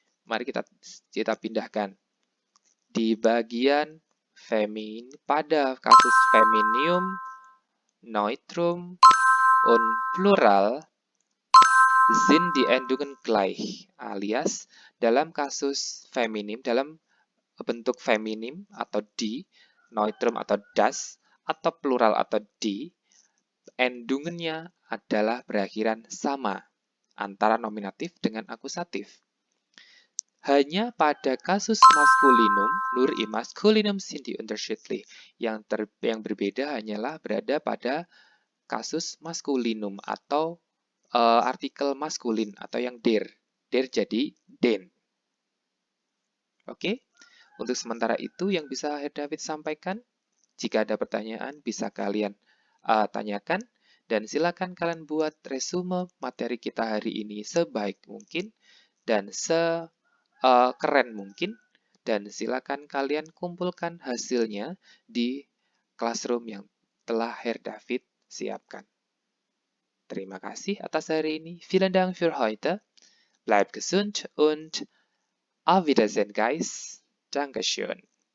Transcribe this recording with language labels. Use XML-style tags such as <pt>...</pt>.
<id>Mari kita pindahkan di bagian pada kasus feminium</id> <de>neutrum und plural sind die Endungen gleich,</de> <id>alias dalam kasus feminim, dalam bentuk feminim atau di, neutrum atau das, atau plural atau di, endungannya adalah berakhiran sama antara nominatif dengan akusatif. Hanya pada kasus maskulinum,</id> <de>nur im Maskulinum sind die unterschiedlich.</de> <id>Yang berbeda hanyalah berada pada kasus maskulinum atau artikel maskulin atau yang der. Der jadi den. Oke? Untuk sementara itu yang bisa Herr David sampaikan. Jika ada pertanyaan bisa kalian tanyakan. Dan silakan kalian buat resume materi kita hari ini sebaik mungkin dan keren mungkin. Dan silakan kalian kumpulkan hasilnya di classroom yang telah Herr David siapkan. Terima kasih atas hari ini.</id> <de>Vielen Dank für heute. Bleibt gesund und auf Wiedersehen, guys. Dankeschön.</de>